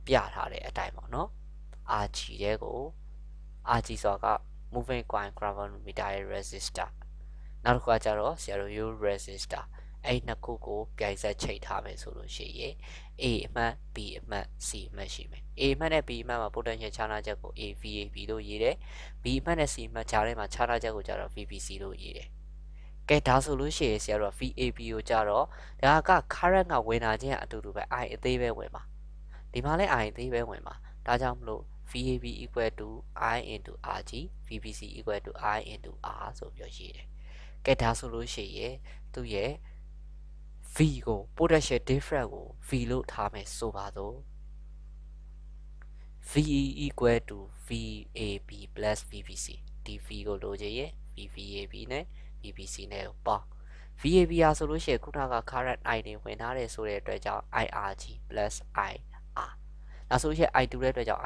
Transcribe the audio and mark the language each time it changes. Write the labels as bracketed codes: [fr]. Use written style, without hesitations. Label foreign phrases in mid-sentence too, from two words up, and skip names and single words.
[my] ပြထားတဲ့အတိုင်းပေါ့နော် RG တဲ့ကို RG ဆိုတာက [en] moving coil galvanometer [my] ရဲ့ resistor နောက်တစ်ခုကကြတော့ဆရာတို့ U resistor အဲ့နှစ်ခုကိုပြိုင်ဆက်ချိန်ထားမယ်ဆိုလို့ရှိ ရင် A အမှတ် B အမှတ် C အမှတ်ရှိမယ် A အမှတ်နဲ့ B အမှတ်မှာ potential ခြားနာချက်ကို AVAB လို့ရေးတယ် B အမှတ်နဲ့ C အမှတ်ခြားထဲမှာခြားနာချက်ကိုကြတော့ VBC လို့ရေးတယ်ကဲဒါဆိုလို့ရှိရင်ဆရာတို့ VAB ကိုကြတော့ဒါက current ကဝင်လာခြင်းအတူတူပဲ I အသေးပဲဝင်ပါဒီမှာလည်း I အသေးပဲဝင်ပါဒါကြောင့်မလို့ [en] VAB equal to I into RG VBC equal to I into R [my] ဆိုပြီးရေးတယ်ကဲဒါဆိုလို့ရှိရင်သူ့ရဲ့ V ကို [en] potential difference [my] ကို V လို့ထားမယ်ဆိုပါတော့ [en] V equal to VAB plus VBC [my] ဒီ V ကိုလိုချင်ရင် VVAB နဲ့ VBC နဲ့ပေါင်း VAB ဟာဆိုလို့ရှိရင်ခုနက current I တွေဝင်ထားတယ်ဆိုတဲ့အတွက်ကြောင့် [en] IRG plus IR [my] ဒါဆိုရင် I တူတဲ့အတွက်ကြောင့် I